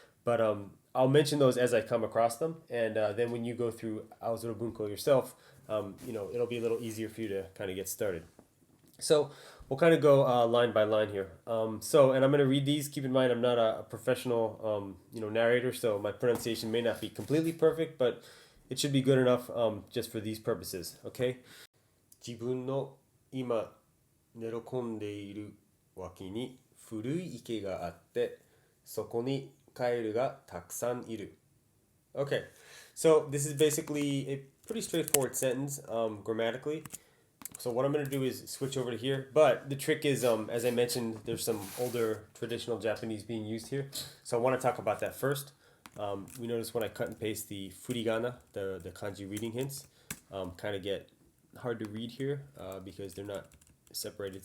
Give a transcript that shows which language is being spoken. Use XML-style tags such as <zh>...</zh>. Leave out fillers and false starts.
<en>But I'll mention those as I come across them, and then when you go through Aozora Bunko yourself, it'll be a little easier for you to kind of get started. So we'll kind of go line by line here. And I'm going to read these. Keep in mind, I'm not a professional, narrator, so my pronunciation may not be completely perfect, but it should be good enough just for these purposes. Okay.</en> <ja>自分の今寝込んでいる脇に古い池があって、そこにカエルがたくさんいる.</ja> <en>Okay, so this is basically a pretty straightforward sentence grammatically. So what I'm going to do is switch over to here. But the trick is, as I mentioned, there's some older traditional Japanese being used here. So I want to talk about that first. We notice when I cut and paste the furigana, the kanji reading hints, kind of get hard to read here because they're not separated.</en>